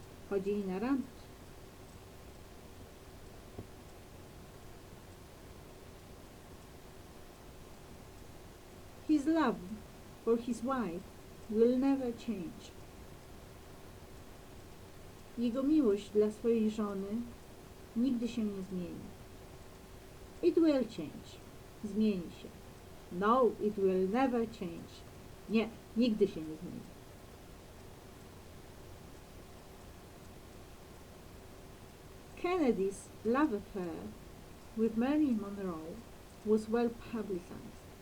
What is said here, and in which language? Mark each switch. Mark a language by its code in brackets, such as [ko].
[pl] Chodzili na randki. [en] His love for his wife will never change. [pl] Jego miłość dla swojej żony nigdy się nie zmieni. [en] It will change. [pl] Zmieni się. [en] No, it will never change. [pl] Nie, nigdy się nie zmieni. [en] Kennedy's love affair with Marilyn Monroe was well publicized.